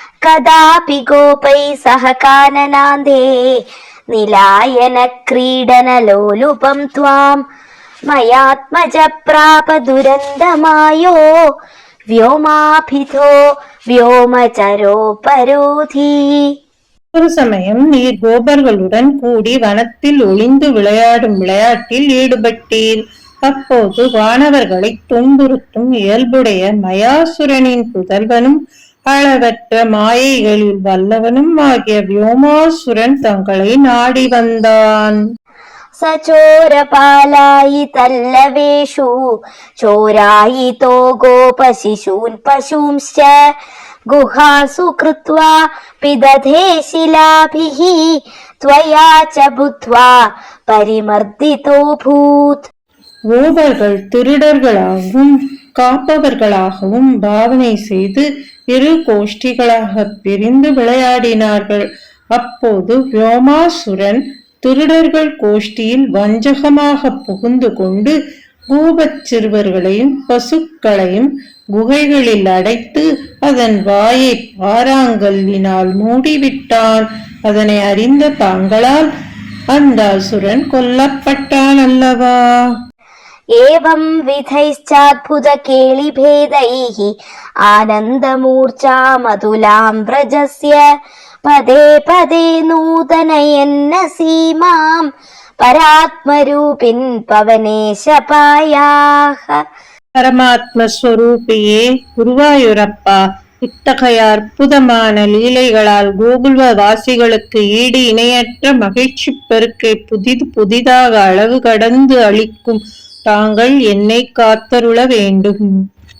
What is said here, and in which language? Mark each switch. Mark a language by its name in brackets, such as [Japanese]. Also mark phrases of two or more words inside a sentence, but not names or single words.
[Sanskrit] कदापि गोपै सह काननान्धे निलायन क्रीडनलोलुपं त्वां मयात्मज प्राप दुरन्दमायो व्योमाभितो व्योमचरोपरोधी. [Tamil] ஒரு சமயம் நீர் கோபர்களுடன் கூடி வனத்தில் ஒளிந்து விளையாடும் விளையாட்டில் ஈடுபட்டீர். அப்போது வானவர்களை துன்புறுத்தும் இயல்புடைய மயாசுரனின் புதல்வனும் அளவற்ற மாயைகளில் வல்லவனும் ஆகிய வியோமாசுரன் தங்களை நாடி வந்தான். [Sanskrit] सचोरपालायितल्लवेषु चोरायितो गोपशिशून् पशूंश्च गुहासु कृत्वा पिदधे शिलाभिः त्वया च बुद्ध्वा परिमर्दितोऽभूत्. [Tamil] கோபர்கள் திருடர்களாகவும் காப்பவர்களாகவும் பாவனை செய்து இரு கோஷ்டிகளாக பிரிந்து விளையாடினார்கள். அப்போது வியோமாசுரன் திருடர்கள் கோஷ்டியில் வஞ்சகமாக புகுந்து கொண்டு கோபச் சிறுவர்களையும் பசுக்களையும் குகைகளில் அடைத்து அதன் வாயை பாறாங்கல்லினால் மூடிவிட்டான். அதனை அறிந்த தாங்களால் அந்த அசுரன் கொல்லப்பட்டான் அல்லவா? [Sanskrit] एवं विधैश्चाद्भुत केलिभेदैः आनन्दमूर्छा मधुलां व्रजस्य पदे पदे नूतनयन्न सीमां परात्मरूपिन् पवनेशपायाः. [Tamil] பரமாத்மஸ்வரூபியே குருவாயூரப்பா, இத்தகைய அற்புதமான லீலைகளால் கோகுல வாசிகளுக்கு ஈடு இணையற்ற மகிழ்ச்சி பெருக்கை புதிதாக அளவு கடந்து அளிக்கும் தாங்கள் என்னை காத்தருள வேண்டும்.